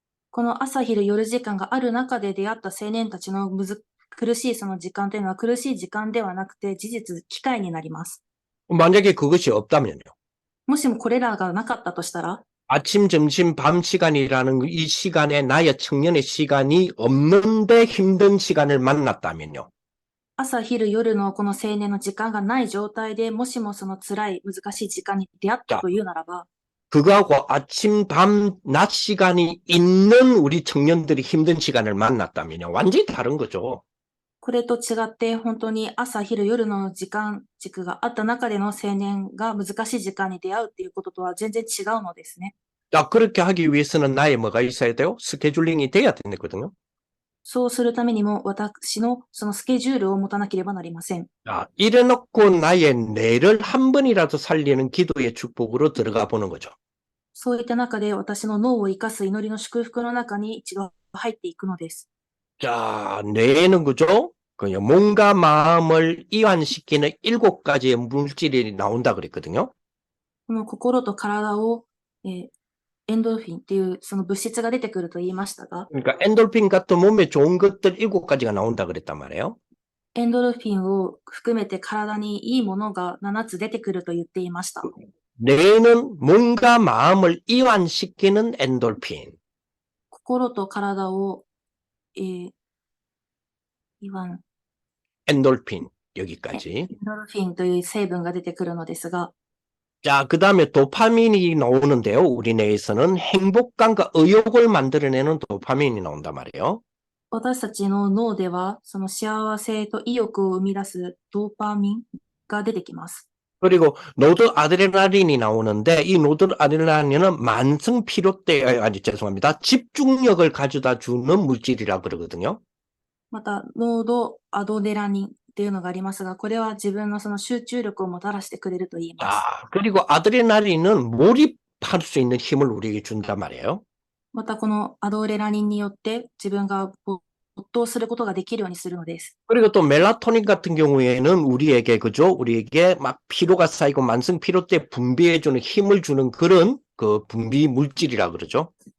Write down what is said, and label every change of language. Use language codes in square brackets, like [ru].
[ja] この朝昼夜時間がある中で出会った青年たちの苦しいその時間というのは苦しい時間ではなくて事実、機会になります。 [ko] 만약에 그것이 없다면요. [ja] もしもこれらがなかったとしたら、 [ko] 아침, 점심, 밤 시간이라는 이 시간에 나의 청년의 시간이 없는데 힘든 시간을 만났다면요. [ja] 朝昼夜のこの青年の時間がない状態でもしもその辛い難しい時間に出会ったというならば、 [ko] 그거하고 아침, 밤, 낮 시간이 있는 우리 청년들이 힘든 시간을 만났다면요. 완전히 다른 거죠. [ja] これと違って本当に朝昼夜の時間軸があった中での青年が難しい時間に出会うっていうこととは全然違うのですね。 [ko] 자, 그렇게 하기 위해서는 나의 뭐가 있어야 돼요? 스케줄링이 돼야 되거든요. [ja] そうするためにも私のそのスケジュールを持たなければなりません。 [ko] 자, 이래놓고 나의 뇌를 한 번이라도 살리는 기도의 축복으로 들어가 보는 거죠. [ja] そういった中で私の脳を生かす祈りの祝福の中に一度入っていくのです。 [ko] 자, 뇌에는 그죠? 그냥 몸과 마음을 이완시키는 7가지의 물질이 나온다 그랬거든요. [ja] この心と体を、エンドルフィンっていうその物質が出てくると言いましたが、 [ko] 그러니까 엔돌핀 같은 몸에 좋은 것들 7가지가 나온다 그랬단 말이에요. [ja] エンドルフィンを含めて体にいいものが7つ出てくると言っていました。 [ko] 뇌는 몸과 마음을 이완시키는 엔돌핀. [ja] 心と体を、イワン、 [ko] 엔돌핀 여기까지. [ja] エンドルフィンという成分が出てくるのですが、 [ko] 자, 그 다음에 도파민이 나오는데요. 우리 뇌에서는 행복감과 의욕을 만들어내는 도파민이 나온단 말이에요. [ja] 私たちの脳ではその幸せと意欲を生み出すドーパミンが出てきます。 [ko] 그리고 노드아드레날린이 나오는데 이 노드아드레날린은 만성 피로대, 죄송합니다. 집중력을 가져다 주는 물질이라고 그러거든요. [ja] また、ノードアドレナリンっていうのがありますが、これは自分のその集中力をもたらしてくれると言います。 [ko] 아, 그리고 아드레날린은 몰입할 수 있는 힘을 우리에게 준단 말이에요. [ja] また、このアドレナリンによって自分が没頭することができるようにするのです。 [ko] 그리고 또 멜라토닌 같은 경우에는 우리에게 그죠? 우리에게 막 피로가 쌓이고 만성 피로 때 분비해주는 힘을 주는 그런 그 분비 물질이라 그러죠.